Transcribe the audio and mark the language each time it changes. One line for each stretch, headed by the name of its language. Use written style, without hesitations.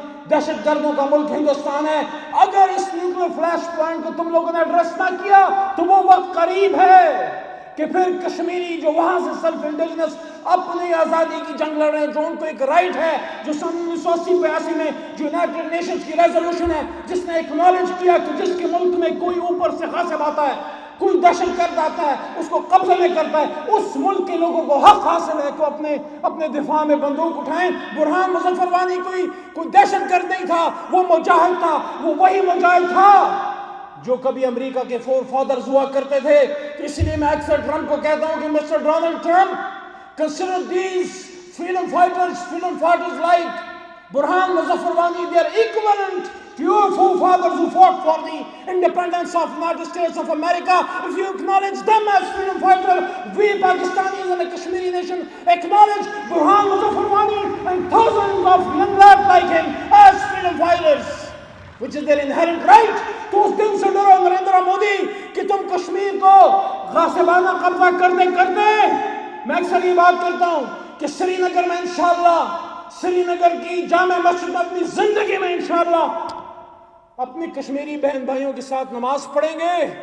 Urdu: دہشت گردوں کا ملک ہندوستان ہے, اگر اس نیوکلیئر فلیش پوائنٹ کو تم لوگوں نے ایڈریس نہ کیا تو وہ وقت قریب ہے کہ پھر کشمیری جو وہاں سے سیلف انڈیجنس اپنی آزادی کی جنگ لڑ رہے ہیں, جو ان کو ایک رائٹ ہے, جو سن 1980-82 میں جو یونائٹڈ نیشنز کی ریزولوشن ہے جس نے ایکنالج کیا کہ جس کے ملک میں کوئی اوپر سے غاصب آتا ہے, کوئی دہشت گرد آتا ہے, اس کو قبضے میں کرتا ہے, اس ملک کے لوگوں کو حق حاصل ہے کہ اپنے دفاع میں بندوق اٹھائیں. برہان مظفر وانی کوئی دہشت گرد نہیں تھا, وہ مجاہد تھا. وہ وہی مجاہد تھا جو کبھی امریکہ کے فور فادرز ہوا کرتے تھے. اس لیے میں اکثر ٹرمپ کو کہتا ہوں کہ mister Donald Trump,
English: Consider these freedom fighters like Burhan Muzaffar Wani, they are equivalent to your forefathers who fought for the independence of United States of America. If you acknowledge them as freedom fighters, we Pakistanis and the Kashmiri nation acknowledge Burhan Muzaffar Wani and thousands of young lads like him as freedom fighters, which is their inherent right.
Urdu: تو اس دن سے ڈرو نریندر مودی کہ تم کشمیر کو غاصبانہ قبضہ کرتے میں اکثر یہ بات کرتا ہوں کہ سری نگر میں انشاءاللہ, سری نگر کی جامع مسجد میں اپنی زندگی میں انشاءاللہ اپنی کشمیری بہن بھائیوں کے ساتھ نماز پڑھیں گے.